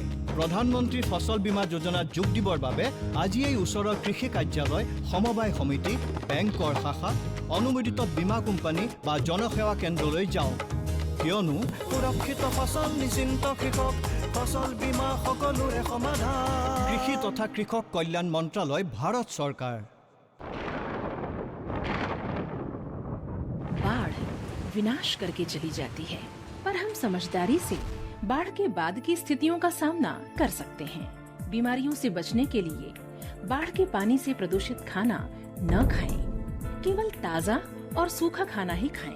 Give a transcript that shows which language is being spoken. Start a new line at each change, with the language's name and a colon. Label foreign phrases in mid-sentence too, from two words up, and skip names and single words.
Assamese: প্ৰধানমন্ত্ৰী ফসল বীমা যোজনাত যোগ দিবৰ বাবে আজিয়েই ওচৰৰ কৃষি কাৰ্যালয়, সমবায় সমিতি, বেংকৰ শাখা, অনুমোদিত বীমা কোম্পানী বা জনসেৱা কেন্দ্ৰলৈ যাওক, কিয়নো সুৰক্ষিত ফসল নিশ্চিন্ত কৃষক ফসল বীমা সকলোৰে সমাধান। কৃষি তথা কৃষক কল্যাণ মন্ত্ৰালয়, ভাৰত চৰকাৰ।
Hindi: बाढ़ विनाश करके चली जाती है, पर हम समझदारी से बाढ़ के बाद की स्थितियों का सामना कर सकते हैं। बीमारियों से बचने के लिए बाढ़ के पानी से प्रदूषित खाना न खाएं, केवल ताज़ा और सूखा खाना ही खाएं।